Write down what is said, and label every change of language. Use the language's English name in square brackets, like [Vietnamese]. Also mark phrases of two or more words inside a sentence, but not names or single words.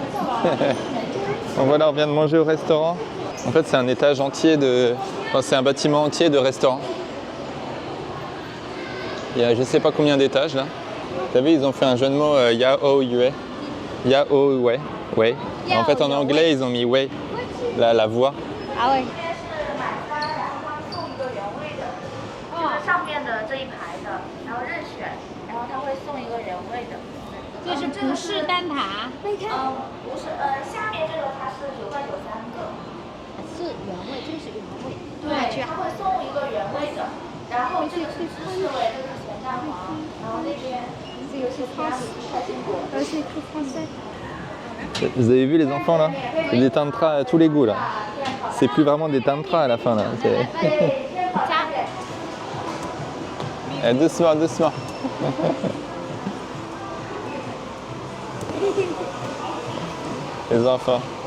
[French] Bon, voilà, on vient de manger au restaurant. En fait, c'est un étage entier c'est un bâtiment entier de restaurants. Il y a je sais pas combien d'étages là. Vous savez, ils ont fait un jeu de mots Yao Yue. Yao Wei. Ouais. En fait, en anglais, ils ont mis Wei, la voix. Ah ouais. [Chinese] 上面的这一排的，然后任选，然后他会送一个原味的。这是葡式蛋挞，不是，下面这个它是9块9三个。是原味，这个是原味。对，他会送一个原味的，然后这个是芝士味，这个是咸蛋黄，然后那边这个是开心果。 [French] Vous avez vu les enfants là? C'est des tantras à tous les goûts là. C'est plus vraiment des tantras à la fin là. Eh, doucement, doucement. Les enfants.